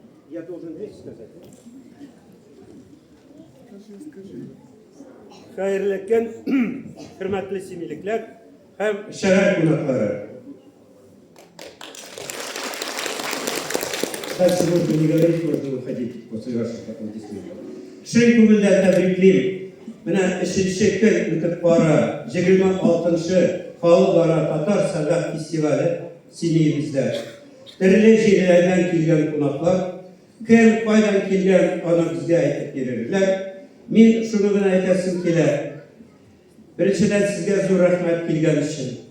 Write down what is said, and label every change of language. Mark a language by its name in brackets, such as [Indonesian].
[Russian] Я должен здесь сказать. [Tatar] Хәерле көн, хөрмәтле семейликләр һәм шәһәр кунаклары. [Russian] Дальше можно не говорить, можно уходить после ваших аплодисментов. [Tatar] Шын күңелдән тәбриклим. Менә 3-нче көн үтеп бара, 26-нчы халыкара татар сәнгать фестивале Семейбездә. Төрле җирләрдән килгән кунаклар, кем кайдан килгән, аны безгә әйтеп бирерләр. Мин шуны гына әйтәсем килә. Беренчедән сезгә зур рәхмәт килгән өчен.